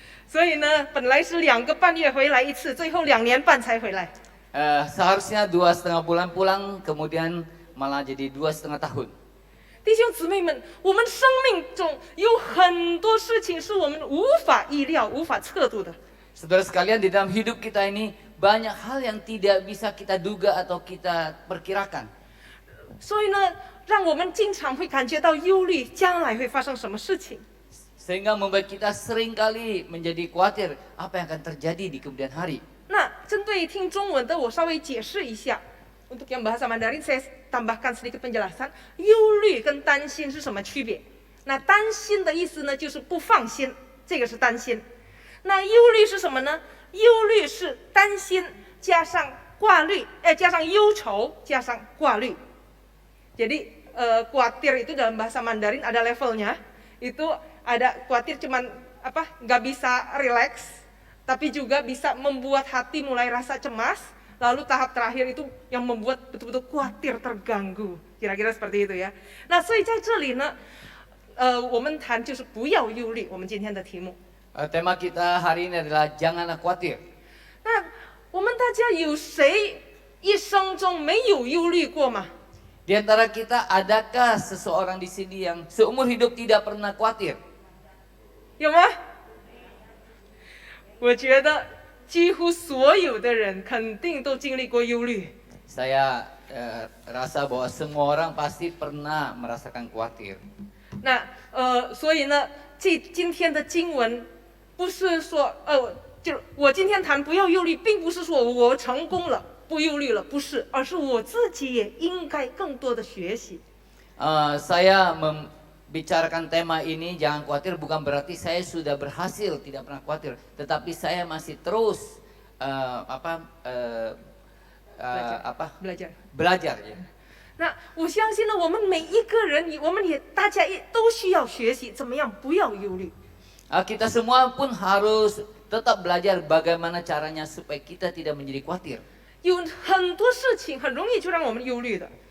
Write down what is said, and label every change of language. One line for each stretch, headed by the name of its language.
Chinese: 所以呢，本来是2个半月回来一次，最后2年半才回来。
Indonesian: Seharusnya 2,5 bulan pulang, kemudian malah jadi 2,5 tahun.
Chinese: 弟兄姊妹们，我们生命中有很多事情是我们无法意料、无法测度的。
Indonesian: Saudara sekalian, di dalam hidup kita ini banyak hal yang tidak bisa kita duga atau kita perkirakan.
Chinese: 所以呢，让我们经常会感觉到忧虑，将来会发生什么事情。
Indonesian: Sehingga membuat kita seringkali menjadi khawatir apa yang akan terjadi di kemudian hari.
Chinese: 那针对听中文的，我稍微解释一下。
Indonesian: Untuk yang bahasa Mandarin, saya tambahkan sedikit penjelasan.
Chinese: 忧虑跟担心是什么区别？那担心的意思呢，就是不放心，这个是担心。那忧虑是什么呢？忧虑是担心加上挂虑，加上忧愁加上挂虑。
Indonesian: Jadi khawatir itu dalam bahasa Mandarin ada levelnya. Itu ada khawatir cuman nggak bisa relax, tapi juga bisa membuat hati mulai rasa cemas. Lalu tahap terakhir itu yang membuat betul-betul khawatir, terganggu. Kira-kira seperti itu ya.
Chinese: Nah, 所以在这里呢，我们谈就是不要忧虑。我们今天的题目。
Indonesian: Tema kita hari ini adalah janganlah khawatir.
Chinese: 那我们大家有谁一生中没有忧虑过吗？
Indonesian: Di antara kita adakah seseorang di sini yang seumur hidup tidak pernah khawatir?
Chinese: 有吗？我觉得几乎所有的人肯定都经历过忧虑。
Indonesian: Saya rasa bahwa semua orang pasti pernah merasakan khawatir.
Chinese: 那所以呢，今天的经文不是说就是我今天谈不要忧虑，并不是说我成功了不忧虑了，不是，而是我自己也应该更多的学习。
Indonesian: Saya membicarakan tema ini jangan khawatir bukan berarti saya sudah berhasil tidak pernah khawatir, tetapi saya masih terus belajar ya.
Chinese: 那我相信呢，我们每一个人，大家都需要学习怎么样不要忧虑。
Indonesian: Kita semua pun harus tetap belajar bagaimana caranya supaya kita tidak menjadi khawatir.
Chinese: 有很多事情很容易就让我们忧虑的。